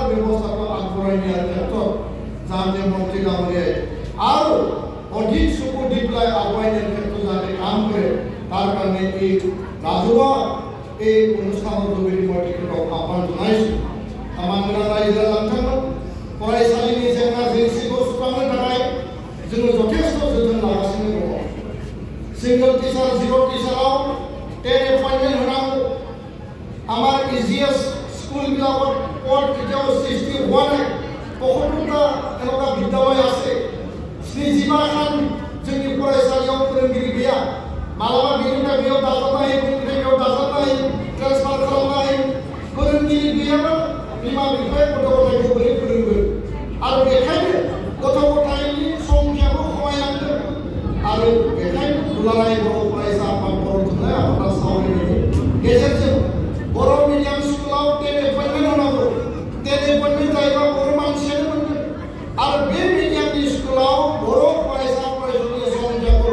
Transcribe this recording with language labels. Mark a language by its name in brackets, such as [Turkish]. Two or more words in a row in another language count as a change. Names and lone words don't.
[Assamese] ব্যৱস্থাটো আগবঢ়াই নিয়াৰ ক্ষেত্ৰত যাতে মন্ত্ৰী ডাঙৰীয়াই আৰু অধিক চকু দি পেলাই আগুৱাই নিয়াৰ ক্ষেত্ৰত যাতে কাম কৰে তাৰ কাৰণে এই ৰাজহুৱা এই অনুষ্ঠানৰ যোগেদি মই তেখেতক আহ্বান জনাইছোঁ আমাৰ ৰাইজে নথমত [Bodo] फरायसालिनि जेंना जेंसिखौ सुस्रांनो थाखाय जोङो जथेस्थ जोथोन लागासिनो दङ सिंगल टिचार जिर' टिचाराव 10 एपइन्टमेन्ट होनांगौ [Assamese] আমাৰ ইজিএস স্কুলবিলাকত পদ এতিয়াও সৃষ্টি হোৱা নাই ৭৫টা এনেকুৱা বিদ্যালয় আছে ৭৯খন [Bodo] जोंनि फरायसालियाव फोरोंगिरि गैया मालाबा बिनिफ्राय बेयाव दाजाबनो हायो बिनिफ्राय बेयाव दाजाबनो हायो ट्रेन्सफार खालामनो हायो फोरोंगिरि गैयाबा बिमा बिफाया गथ' गथायखौ बोरै फोरोंगोन आरो बेखायनो गथ' गथायनि संख्याखौ खमायनांगोन आरो बेखायनो दुलाराय बर' फरायसा आफाद बर' थुनलाइ आफादा सावरायनायनि गेजेरजों बर' मिडियाम स्कुलाव 10 एपइन्टमेन्ट होनांगौ 10 एपइन्टमेन्ट जायोबा बर' मानसियानो मोनगोन आरो बे मिडियामनि स्कुलाव बर' फरायसा फरायसुलिनि संख्याखौ